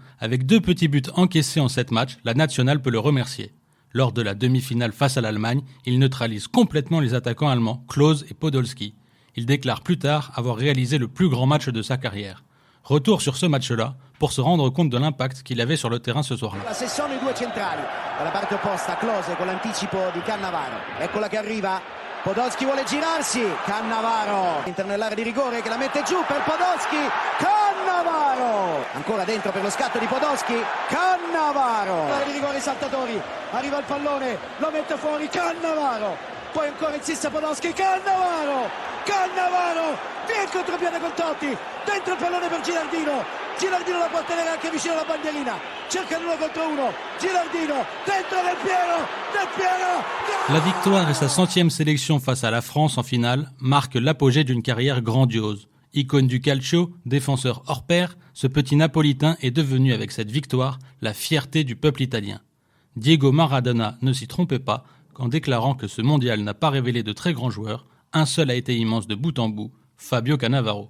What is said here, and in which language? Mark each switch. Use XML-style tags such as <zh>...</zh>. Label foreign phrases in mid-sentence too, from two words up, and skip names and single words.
<fr>Avec 2 petits buts encaissés en 7 matchs, la nationale peut le remercier. Lors de la demi-finale face à l'Allemagne, il neutralise complètement les attaquants allemands Klose et Podolski. Il déclare plus tard avoir réalisé le plus grand match de sa carrière. Retour sur ce match-là pour se rendre compte de l'impact qu'il avait sur le terrain ce soir-là.</fr> <it>Se sono i due centrali, dalla parte opposta Klose con l'anticipo di Cannavaro, eccola che arriva, Podolski vuole girarsi, Cannavaro, interno nell'area di rigore che la mette giù per Podolski, Cannavaro, ancora dentro per lo scatto di Podolski, Cannavaro, l'area di rigore i saltatori, arriva il pallone, lo mette fuori Cannavaro, poi ancora insiste Podolski, Cannavaro, via il contropiede con Totti, dentro il pallone per Gilardino la può tenere anche vicino alla bandierina, cerca l'1 contro 1, Gilardino, dentro Del Piero.</it> <fr>La victoire et sa 100e sélection face à la France en finale marquent l'apogée d'une carrière grandiose. Icône du calcio, défenseur hors pair, ce petit Napolitain est devenu avec cette victoire la fierté du peuple italien. Diego Maradona ne s'y trompait pas en déclarant que ce mondial n'a pas révélé de très grands joueurs, un seul a été immense de bout en bout, Fabio Cannavaro.</fr>